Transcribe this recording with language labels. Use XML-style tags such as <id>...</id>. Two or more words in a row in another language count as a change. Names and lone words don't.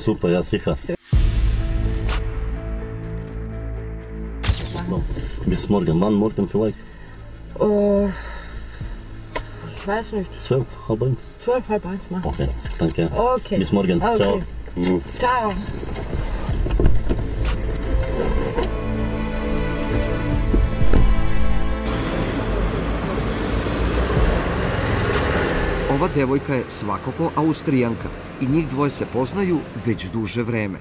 <de>Super, ja, sicher. So, bis morgen. Wann morgen vielleicht? Ich weiß nicht. 12, halb 1? 12, halb 1 machen. Okay, danke. Okay. Bis morgen. Okay. Ciao. Ciao.</de> <sr>Ova devojka je svakako Austrijanka i njih dvoje se poznaju već duže vreme.</sr>